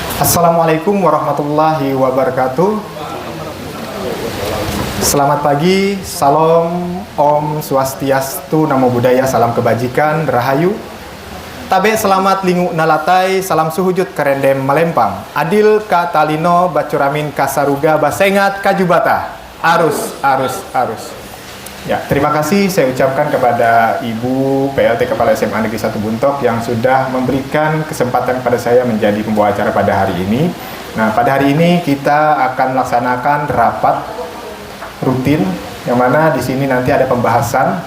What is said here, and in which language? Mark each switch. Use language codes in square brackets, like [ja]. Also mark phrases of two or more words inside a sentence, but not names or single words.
[ar] Assalamualaikum warahmatullahi wabarakatuh. [id] Selamat pagi, salam, [sa] om swastiastu, [pi] namo buddhaya, [id] salam kebajikan, rahayu. [nij] Tabe selamat lingu nalatai, salam suhujud kerendem melempang. [knx] Adil ka talino, bacuramin kasaruga, basengat kajubata. Arus. [id] Ya, terima kasih saya ucapkan kepada Ibu PLT Kepala SMA Negeri 1 Buntok yang sudah memberikan kesempatan kepada saya menjadi pembawa acara pada hari ini. Nah, pada hari ini kita akan melaksanakan rapat rutin yang mana di sini nanti ada pembahasan.